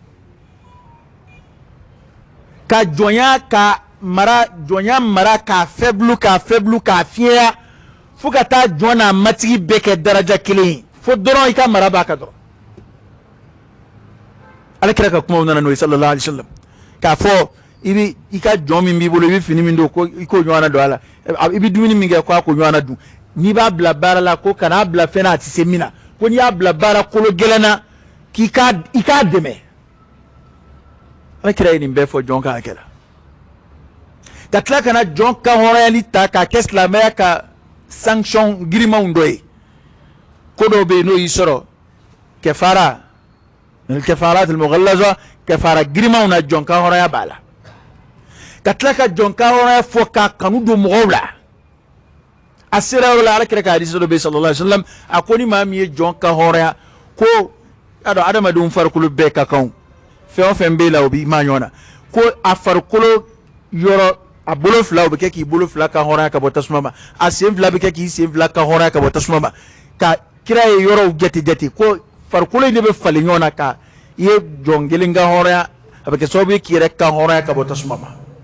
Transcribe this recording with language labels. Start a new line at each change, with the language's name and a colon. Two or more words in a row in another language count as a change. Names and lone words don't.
Bambara: ka jɔnya ka mara jɔnya mara k'a faible k'a fiɲɛya fo ka taa jɔn n'a matigi bɛɛ kɛ daraja kelen ye fo dɔrɔn i ka mara b'a kan dɔrɔn ale kira ka kumaw nana n'o ye
Arabic: sallallahu alaihi wasallam
Bambara: k'a fɔ i ka jɔn min b'i bolo i bɛ fini min don ko i k'o ɲɔgɔnna don a la i bɛ dumuni min kɛ ko a k'o ɲɔgɔnna dun n'i b'a bila baara la ko kan'a bila fɛn na a tɛ se min na ko n'i y'a bila baara kolo gɛlɛn na k'i k'a dɛmɛ ale kira ye nin bɛɛ fɔ jɔn ka hakɛ la ka tila ka na jɔn ka hɔrɔnyali ta k'a kɛ silamɛya ka sanction girimanw dɔ ye ko dɔw bɛ yen n'o y'i sɔrɔ kɛfara
Arabic: kɛfaratul mughallaza
Bambara: kɛfara girimanw na jɔn ka hɔrɔnya b'a la ka tila ka jɔn ka hɔrɔnya fɔ k'a kanu don mɔgɔw la a sera yɔrɔ la ala kira ka hadisi dɔ bɛ yen
Arabic: sallallahu alaihi wasallam
Bambara: a ko ni maa min ye jɔn ka hɔrɔnya ko a dɔn adamadenw farikolo bɛɛ ka kan fɛn o fɛn b'e la o b'i ma ɲɔgɔn na ko a farikolo yɔrɔ a bolo fila o bɛ kɛ k'i bolo fila ka hɔrɔnya ka bɔ tasuma ma a sen fila bɛ kɛ k'i sen fila ka hɔrɔnya ka bɔ tasuma ma ka kira ye yɔrɔw jate ko farikolo in de bɛ falen ɲɔgɔn na ka i ye jɔn kelen ka hɔrɔnya a bɛ kɛ sababu ye k'i yɛrɛ ka hɔrɔnya ka bɔ tasuma ma